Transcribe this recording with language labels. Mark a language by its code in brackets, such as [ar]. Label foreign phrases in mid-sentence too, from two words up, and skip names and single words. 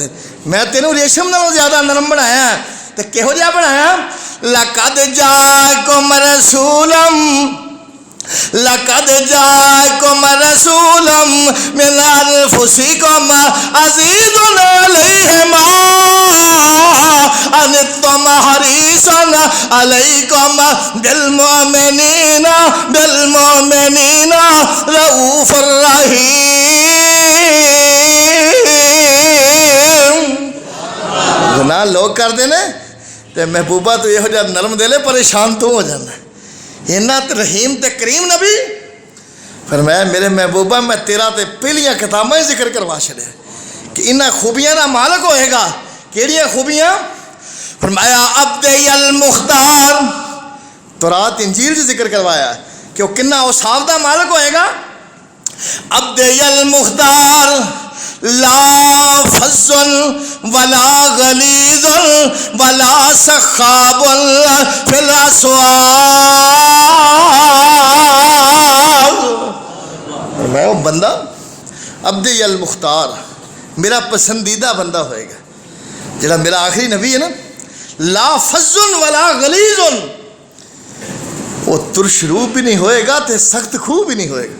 [pa] میں تینوں ریشم نالوں زیادہ نرم بنایا، تو کیہو جیہا بنایا, [ar] لقد جاءكم رسول من أنفسكم عزيز عليه ما عنتم حريص عليكم بالمؤمنين رؤوف رحيم. [pa] گناہ لوگ کردے نے تے محبوبا تو ایہو جیہا نرم دل ہے، پریشان تو ہو جانا. اِنّا رحیم تے کریم نبی فرمایا میرے محبوبا میں تیرا تے پہلیاں کتاباں ہی ذکر کروا چھڈیا کہ اینہاں خوبیاں دا مالک ہوئے گا. کیہڑیاں خوبیاں? فرمایا عبدالمختار، تورات انجیل سے ذکر کروایا کہ او کناں اوصاف دا مالک ہوئے گا. [ar] عبد المختار لا فظ ولا غليظ ولا سخاب في الأسواق. [pa] میں او بندہ عبدالمختار میرا پسندیدہ بندہ ہوئے گا، جیہڑا میرا آخری نبی ہے نا. [ar] لا فظ ولا غليظ, [pa] او ترش روپ وی نہیں ہوئے گا تو سخت خوہ وی نہیں ہوئے گا.